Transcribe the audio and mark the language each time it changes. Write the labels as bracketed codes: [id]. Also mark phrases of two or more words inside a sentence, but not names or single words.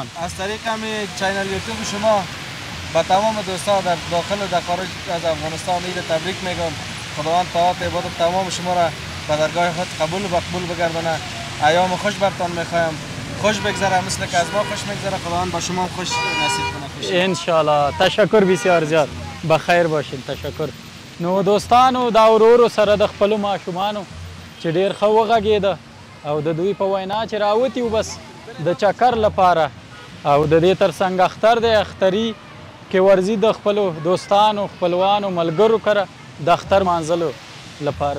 [fa] از طریق همین چینل یوتیوب شما با تمام دوستان در داخل و در خارج از افغانستان عید تبریک میگم. خداوند طاعت عبادت تمام شما را به درگاه خود قبول و مقبول بگردانه. ایام خوش برتان میخوایم. خوش بگذره مثل که از ما خوش میگذره. خداوند با شما خوش نصیب کنه ان [ar] شاء الله. [fa] تشکر بسیار زیاد. بخیر باشین. تشکر. [ps] نو دوستانو دا ورورو سره د خپل ماشومانو چې ډیر ښه وغږېده او د دوی په وینا چې راوتي و بس د چکر لپاره او د دې ترڅنګ اختر دی اختري کې ورځي د خپلو دوستانو خپلوانو ملګرو کره د اختر مانځلو لپاره.